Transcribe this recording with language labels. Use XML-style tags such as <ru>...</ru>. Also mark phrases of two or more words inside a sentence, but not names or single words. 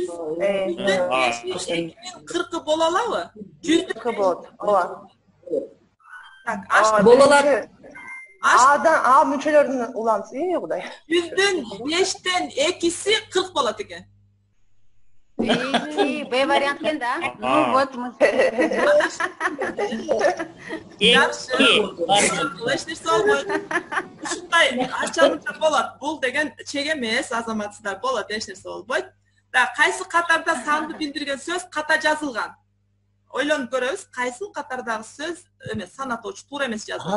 <ky>40 боло алабы? 100 болот. Ооба. Так, аш Боло алат. А мүчөлөрдүн уланысы, Кудай. 100дүн 5тен 2си 40 болот экен. Б вариант экен да.</ky> <ru>Ну вот мы.</ru> <ky>Жакшы. Эч нерсе болбойт. Ушундай ача-муча болот. Бул деген чек эмес, азаматсыздар, болот, эч нерсе болбойт. Да, кайсы катарда санды билдирген сөз ката жазылган? Ойлонуп көрөбүз, кайсы катардагы сөз эмес, сан атоочу туура эмес жазылган.</ky>